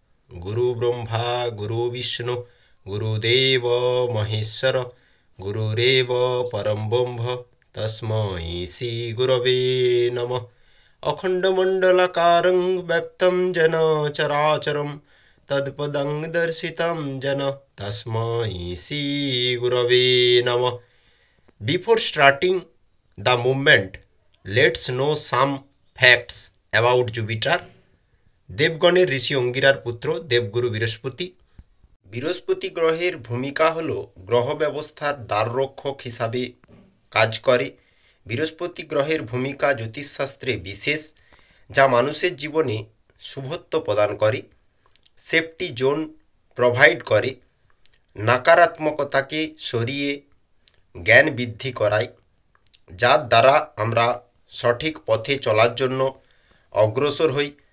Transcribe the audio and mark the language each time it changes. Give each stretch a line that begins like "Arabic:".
Sanskrit: গুরু ব্রহ্মা গুরু বিষ্ণু গুরুদেব মহেশ্বর গুরুরেব পরম ব্রহ্ম তস্मै শ্রী গুরবে নমঃ। অখণ্ডমণ্ডলাকারং ব্যপ্তং যেন চরাচরম তৎপদং দর্শিতং যেন তস্मै শ্রী গুরবে নমঃ।
English: Before starting the movement, let's know some facts about Jupiter.
Bangla: দেবগণের ঋষি অঙ্গিরার পুত্র দেবগুরু বৃহস্পতি। বৃহস্পতি গ্রহের ভূমিকা হল গ্রহ ব্যবস্থার দ্বাররক্ষক হিসাবে কাজ করে। বৃহস্পতি গ্রহের ভূমিকা জ্যোতিষশাস্ত্রে বিশেষ, যা মানুষের জীবনে শুভত্ব প্রদান করে,
English: safety zone provide
Bangla: করে, নাকারাত্মকতাকে সরিয়ে জ্ঞান বৃদ্ধি করায়, যার দ্বারা আমরা সঠিক পথে চলার জন্য অগ্রসর হই।